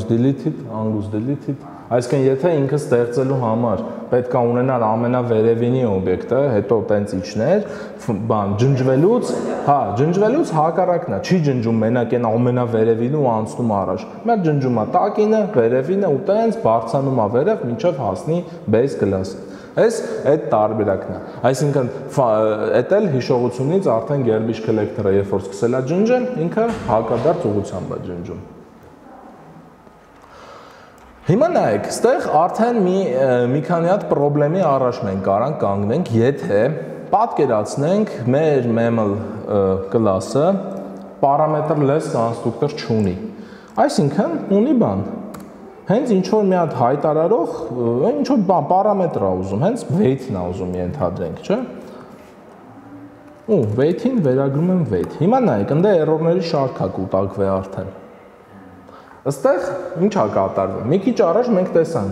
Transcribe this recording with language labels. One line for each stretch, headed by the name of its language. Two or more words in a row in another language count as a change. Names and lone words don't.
Armenian: deleted, այսինքն եթե ինքը ստեղծելու համար պետք է ունենալ ամենավերևինի օբյեկտը, հետո տենց իջներ, բան ջնջվելուց հակառակն է, չի ջնջում մենակ այն ամենավերևինը ու անցնում առաջ։ Մենք ջնջում է տակինը, վերևինը ու տենց բարձրանում է վերև մինչև հասնի
English: base class-
Armenian: ը։ Այդ տարբերակն է։ Այսինքն էդ էլ հիշողությունից արդեն
English: garbage collector-
Armenian: ը երբ որ սկսել է ջնջել, ինքը հակադարձ ուղղությամբ է ջնջում։ Հիմա նայեք, ստեղ արդեն մի քանի հատ խնդրի առաջ մենք կարանք կանգնենք, եթե պատկերացնենք մեր
English: mammal class-
Armenian: ը
English: parameter-less constructor
Armenian: չունի։ Այսինքն ունի բան։ Հենց ինչ որ մի հատ հայտարարող, ինչ որ բան պարամետր է ուզում, հենց weight-ն է ուզում ենթադրենք, չէ՞։ Ու weight-ին վերագրում եմ weight։ Հիմա նայեք, ընդ error-ների շարք է կուտակվել արդեն։ Այստեղ ինչ է կատարվում։ Մի քիչ առաջ մենք տեսանք,